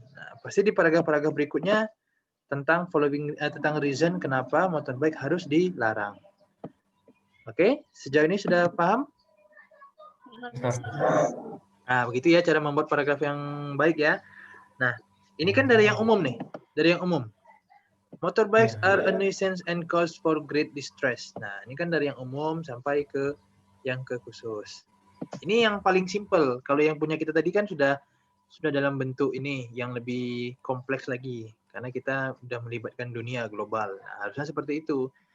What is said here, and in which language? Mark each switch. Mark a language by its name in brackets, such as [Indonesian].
[Indonesian] Nah, pasti di paragraf-paragraf berikutnya tentang tentang reason kenapa motorbike harus dilarang. Oke, sejauh ini sudah paham? Nah, begitu ya cara membuat paragraf yang baik ya. Nah, ini kan dari yang umum nih, dari yang umum. [English] Motorbikes are a nuisance and cause for great distress. [Indonesian] Nah, ini kan dari yang umum sampai ke yang ke khusus. Ini yang paling simple. Kalau yang punya kita tadi kan sudah dalam bentuk ini yang lebih kompleks lagi. Karena kita sudah melibatkan dunia global. Nah, harusnya seperti itu.